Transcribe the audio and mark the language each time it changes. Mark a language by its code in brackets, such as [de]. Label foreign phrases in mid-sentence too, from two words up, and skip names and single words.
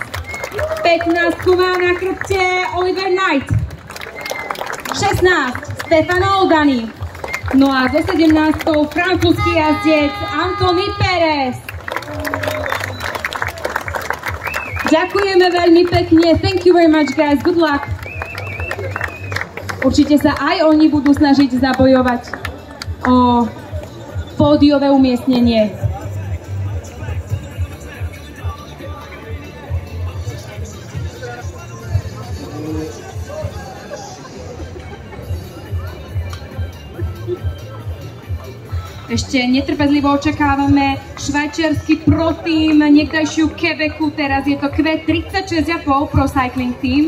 [sk] 15 má na chrbte Oliver Knight. 16 Stefano Oldani. No a zo 17 francúzsky jazdec Anthony Perez. Ďakujeme veľmi pekne. [en] Thank you very much, guys. Good luck. [sk] Určite sa aj oni budú snažiť zabojovať o pódiové umiestnenie. Ešte netrpezlivo očakávame švajčiarsky pro tým, niekdajšiu Quebecu, teraz je to Q36,5 Pro Cycling Team.